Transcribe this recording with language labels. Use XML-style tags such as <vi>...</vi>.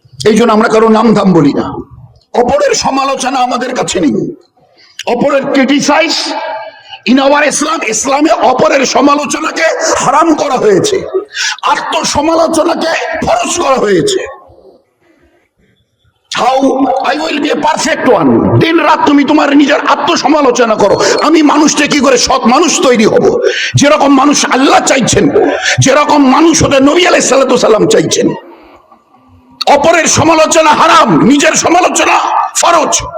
<bn>এই জন্য আমরা কারো নাম ধাম বলি না। অপরের সমালোচনা আমাদের কাছে নেই, অপরের</bn> <en>Criticize in our Islam.</en> <bn>ইসলামে অপরের সমালোচনাকে হারাম করা হয়েছে, আত্মসমালোচনাকে ফরজ করা হয়েছে।</bn> <en>How I will be a perfect one.</en> <bn>দিন রাত তুমি তোমার নিজের আত্মসমালোচনা করো, আমি মানুষটা কি করে সৎ মানুষ তৈরি হব, যেরকম মানুষ আল্লাহ চাইছেন, যেরকম মানুষ হতে নবী আলাইহিস সালাতু সালাম চাইছেন। অপরের সমালোচনা হারাম, নিজের সমালোচনা ফরজ।</bn>